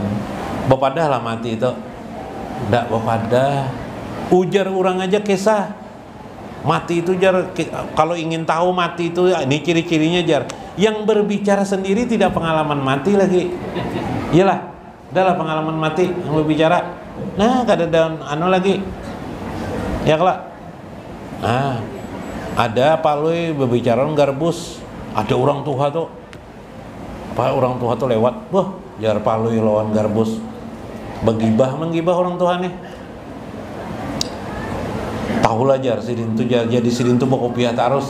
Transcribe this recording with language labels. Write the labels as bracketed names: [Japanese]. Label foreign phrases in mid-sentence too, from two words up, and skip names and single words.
[Banjar] Bepadah lah mati itu. Nggak bepadah. Ujar orang aja kisah mati itu jar, kalau ingin tahu mati itu ini ciri-cirinya jar, yang berbicara sendiri tidak pengalaman mati lagi. [Indonesian] Iyalah, adalah pengalaman mati yang berbicara. Nah, [Banjar] kada daun lagi. Ya kelak. [Indonesian] Nah, ada palui berbicara garbus, ada orang tua tuh. [Banjar] Apa orang tua tuh lewat, wah, jar palui lawan garbus. Menggibah orang tua nih. Tahulah jar sidin tu jadi sidin tu bokopiah terus.